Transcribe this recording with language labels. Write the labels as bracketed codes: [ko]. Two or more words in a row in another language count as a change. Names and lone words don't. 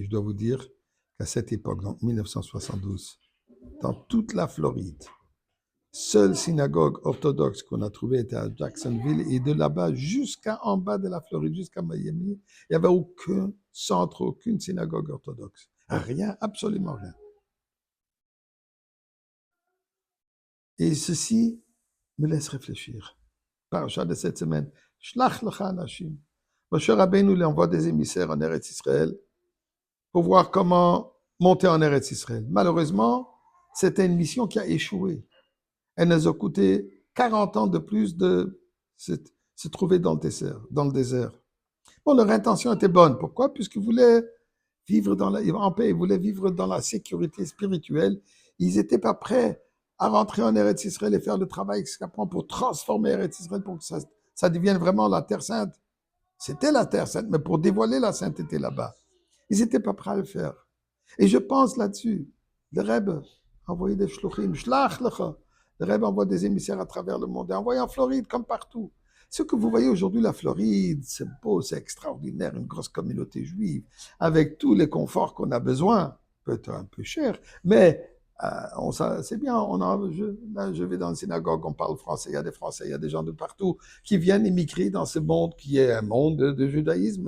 [fr] Je dois vous dire qu'à cette époque, donc 1972, dans toute la Floride, seule synagogue orthodoxe qu'on a trouvée était à Jacksonville, et de là-bas jusqu'en bas de la Floride, jusqu'à Miami, il n'y avait aucun centre, aucune synagogue orthodoxe. Rien, absolument rien. Et ceci me laisse réfléchir. Parasha de cette semaine, [he] שלח לך אנשים. [fr] Moshe Rabbeinu lui envoie des émissaires en Eretz Israël pour voir comment monter en Eretz Israël. Malheureusement, c'était une mission qui a échoué. Elle nous a coûté 40 ans de plus de se trouver dans le désert. Bon, leur intention était bonne. Pourquoi? Puisqu'ils voulaient vivre en paix, ils voulaient vivre dans la sécurité spirituelle. Ils n'étaient pas prêts à rentrer en Eretz Israël et faire le travail que ça prend pour transformer Eretz Israël, pour que ça devienne vraiment la Terre Sainte. C'était la Terre Sainte, mais pour dévoiler la sainteté là-bas. Ils n'étaient pas prêts à le faire. Et je pense là-dessus, le Rebbe a envoyé des shluchim, [he] שלח לך. [fr] Le Rebbe envoie des émissaires à travers le monde, et envoie en Floride comme partout. Ce que vous voyez aujourd'hui, la Floride, c'est beau, c'est extraordinaire, une grosse communauté juive, avec tous les conforts qu'on a besoin, peut-être un peu cher, mais c'est bien. Là, je vais dans une synagogue, on parle français, il y a des Français, il y a des gens de partout qui viennent immigrer dans ce monde qui est un monde de judaïsme.